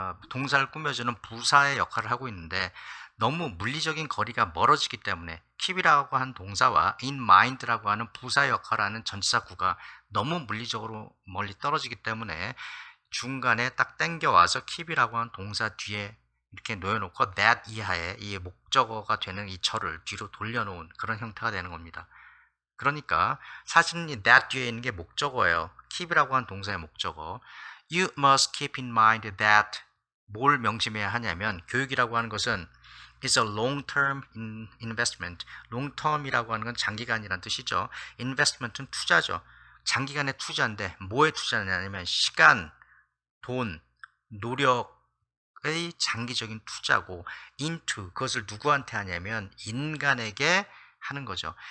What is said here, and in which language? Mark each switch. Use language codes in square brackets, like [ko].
[ko] 동사를 꾸며주는 부사의 역할을 하고 있는데 너무 물리적인 거리가 멀어지기 때문에 keep이라고 하는 동사와 in mind라고 하는 부사 역할하는 전치사구가 너무 물리적으로 멀리 떨어지기 때문에 중간에 딱 땡겨와서 keep이라고 하는 동사 뒤에 이렇게 놓여놓고 that 이하에 이 목적어가 되는 이 절을 뒤로 돌려놓은 그런 형태가 되는 겁니다. 그러니까 사실은 이 that 뒤에 있는 게 목적어예요. keep이라고 하는 동사의 목적어. [en] You must keep in mind that [ko] 뭘 명심해야 하냐면 교육이라고 하는 것은 [en] is a long-term investment. [ko] long-term이라고 하는 건 장기간이라는 뜻이죠. investment은 투자죠. 장기간의 투자인데 뭐에 투자냐면 시간, 돈, 노력의 장기적인 투자고 into 그것을 누구한테 하냐면 인간에게 하는 거죠.